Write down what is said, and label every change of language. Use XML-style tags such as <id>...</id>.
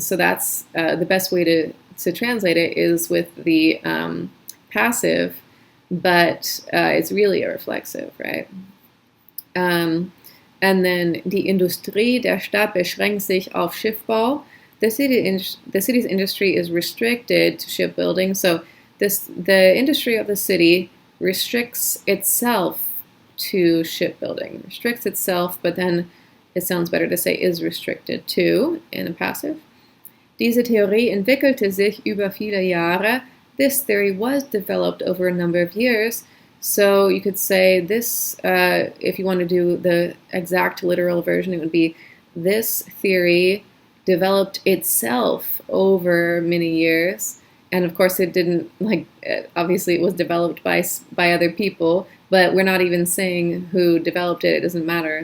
<en>So that's the best way to translate it is with the passive, but it's really a reflexive, right? And then</en> <de>die Industrie der Stadt beschränkt sich auf Schiffbau.</de> <en>The city's industry is restricted to shipbuilding. So the industry of the city restricts itself to shipbuilding. Restricts itself, but then it sounds better to say is restricted to in a passive.</en> <de>Diese Theorie entwickelte sich über viele Jahre.</de> <en>This theory was developed over a number of years. So you could say this, if you want to do the exact literal version, it would be this theory developed itself over many years. And of course it didn't, obviously it was developed by other people, but we're not even saying who developed it. It doesn't matter.</en>